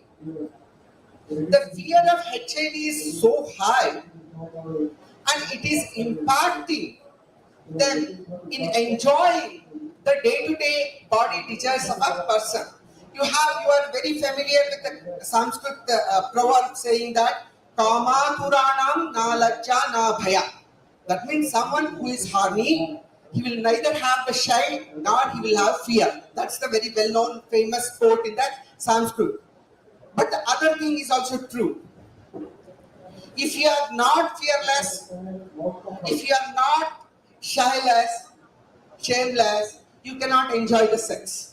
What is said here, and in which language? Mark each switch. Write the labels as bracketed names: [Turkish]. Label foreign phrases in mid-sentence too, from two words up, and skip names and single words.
[English] The fear of HIV is so high, and it is impacting them in enjoying the day-to-day body desires of a person. You are very familiar with the Sanskrit proverb saying that [Sanskrit] काम पुरानम् न लज्जा न भय. [English] That means someone who is horny, he will neither have the shy nor he will have fear. That's the very well-known famous quote in that Sanskrit. But the other thing is also true. If you are not fearless, if you are not shyless, shameless, you cannot enjoy the sex.